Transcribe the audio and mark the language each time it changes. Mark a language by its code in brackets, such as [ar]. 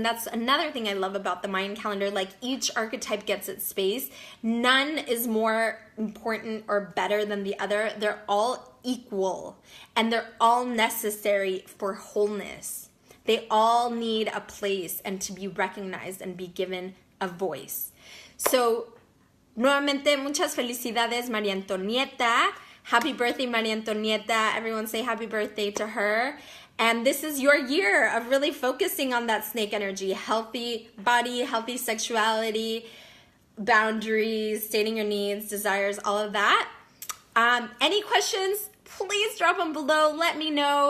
[en] And that's another thing I love about the Mayan calendar. Like, each archetype gets its space. None is more important or better than the other. They're all equal, and they're all necessary for wholeness. They all need a place and to be recognized and be given a voice. [es] So, nuevamente, muchas felicidades, María Antonieta. [en] Happy birthday, María Antonieta. Everyone say happy birthday to her. And this is your year of really focusing on that snake energy, healthy body, healthy sexuality, boundaries, stating your needs, desires, all of that. Any questions, please drop them below. Let me know.